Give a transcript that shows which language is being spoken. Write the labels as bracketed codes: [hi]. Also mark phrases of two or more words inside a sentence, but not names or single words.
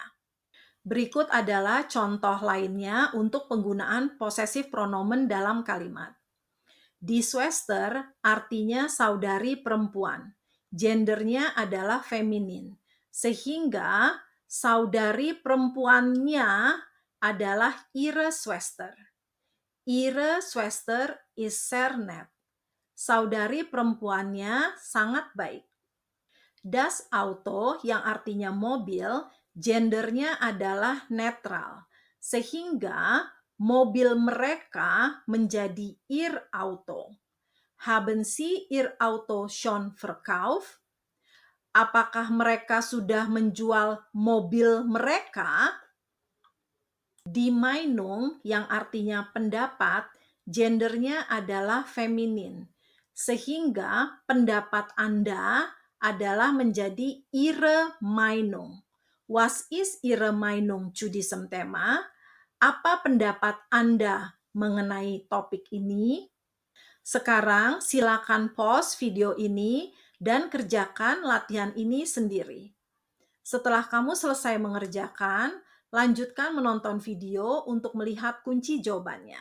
[id] Berikut adalah contoh lainnya untuk penggunaan [en] possessive pronomen [id] dalam kalimat. [de] Die Schwester [id] artinya saudari perempuan. Gendernya adalah feminin. Sehingga saudari perempuannya adalah [de] ihre Schwester. Ihre Schwester ist sehr nett. [id] Saudari perempuannya sangat baik. [de] Das Auto [id] yang artinya mobil, gendernya adalah netral. Sehingga mobil mereka menjadi [de] ihr Auto. Haben Sie Ihr Auto schon verkauft? [id] Apakah mereka sudah menjual mobil mereka? [de] Die Meinung [id] yang artinya pendapat, gendernya adalah feminin. Sehingga pendapat Anda adalah menjadi [de] Ihre Meinung. Was ist Ihre Meinung zu diesem Thema? [id] Apa pendapat Anda mengenai topik ini? Sekarang silakan pause video ini dan kerjakan latihan ini sendiri. Setelah kamu selesai mengerjakan, lanjutkan menonton video untuk melihat kunci jawabannya.